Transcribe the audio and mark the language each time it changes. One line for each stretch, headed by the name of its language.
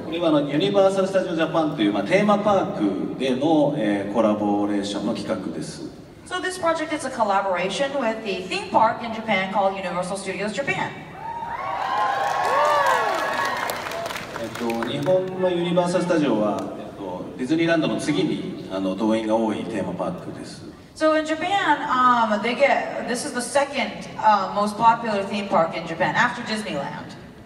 Japanese: これはユニバーサル・スタジオ・ジャパンという、テーマパークでの、コラボレーションの企画です。
English: So this project is a collaboration with the theme park in Japan called Universal Studios Japan.
Japanese: 日本のユニバーサル・スタジオは、ディズニーランドの次に動員が多いテーマパークです。
English: So in Japan, this is the second most popular theme park in Japan after Disneyland.